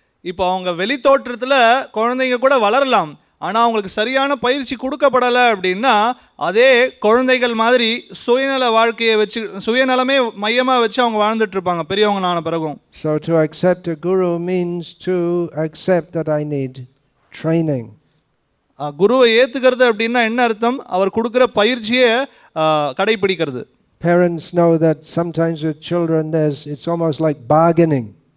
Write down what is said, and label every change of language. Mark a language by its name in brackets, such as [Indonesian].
[Tamil] இப்போ அவங்க வெளி தோற்றத்தில் குழந்தைங்க கூட வளரலாம் ஆனால் அவங்களுக்கு சரியான பயிற்சி கொடுக்கப்படலை அப்படின்னா அதே குழந்தைகள் மாதிரி சுயநல வாழ்க்கையை வச்சு சுயநலமே மையமாக வச்சு அவங்க வாழ்ந்துட்டு இருப்பாங்க பெரியவங்க ஆன பிறகும். [English] So to accept a guru means to accept that I need training. [Tamil] குருவை ஏத்துக்கிறது அப்படின்னா என்ன அர்த்தம்? அவர் கொடுக்குற பயிற்சியை கடைபிடிக்கிறது. [English] Parents know that sometimes with children it's almost like bargaining.